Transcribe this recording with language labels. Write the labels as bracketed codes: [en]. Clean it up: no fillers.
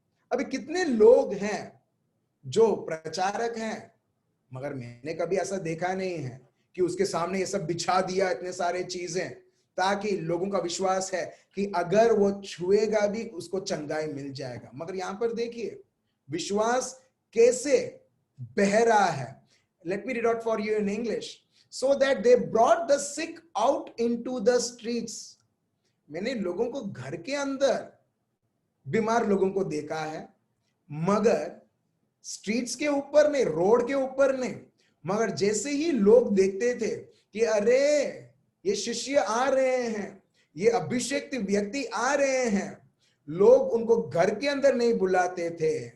[hi] अभी कितने लोग हैं जो प्रचारक हैं, मगर मैंने कभी ऐसा देखा नहीं है कि उसके सामने ये सब बिछा दिया, इतने सारे चीजें, ताकि लोगों का विश्वास है कि अगर वो छुएगा भी उसको चंगाई मिल जाएगा। मगर यहां पर देखिए विश्वास कैसे बह रहा है। [en] Let me read out for you in English. So that they brought the sick out into the streets. [hi] मैंने लोगों को घर के अंदर बीमार लोगों को देखा है, मगर स्ट्रीट्स के ऊपर नहीं, रोड के ऊपर नहीं। मगर जैसे ही लोग देखते थे कि अरे ये शिष्य आ रहे हैं, ये अभिषेक व्यक्ति आ रहे हैं, लोग उनको घर के अंदर नहीं बुलाते थे,